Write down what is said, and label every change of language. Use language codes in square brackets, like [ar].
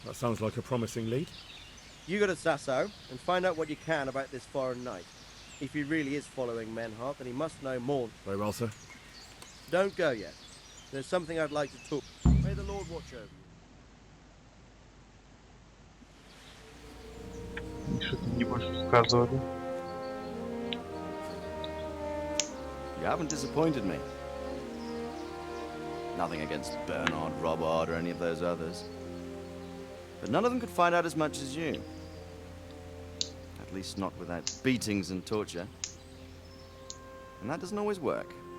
[en] That sounds like a promising lead. You go to Sasau and find out what you can about this foreign knight. If he really is following Menhart, then he must know more. Very well, sir. Don't go yet. There's something I'd like to talk. May the Lord watch over you. [uk] Що ти мені можеш розказувати? [en] You haven't disappointed me. Nothing against Bernard, Robert, or any of those others. But none of them could find out as much as you. At least not without beatings and torture. And that doesn't always work.